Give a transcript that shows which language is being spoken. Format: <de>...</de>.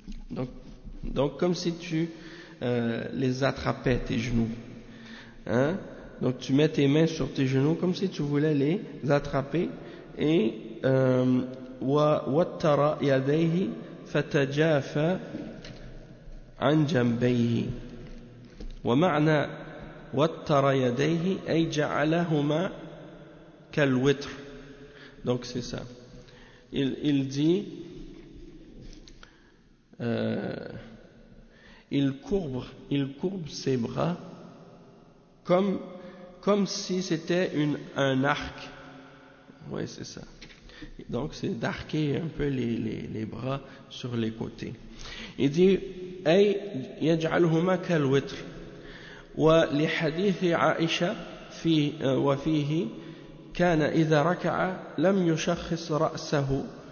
<fr>Donc comme si tu les attrapais, tes genoux. Hein? Donc tu mets tes mains sur tes genoux comme si tu voulais les attraper, et</fr> <ar>wattara yadayhi fatajafa عن جنبيه. ومعنى وتر يديه اي جعلهما كالوتر.</ar> <fr>Donc c'est ça. Il dit il courbe ses bras comme si c'était un arc. Oui, c'est ça. Donc c'est d'arquer un peu les bras sur les côtés. Il dit</fr> <ar>أي يجعلهما كالوتر. ولحديث عائشة في وفيه كان إذا ركع لم يشخص رأسه</ar>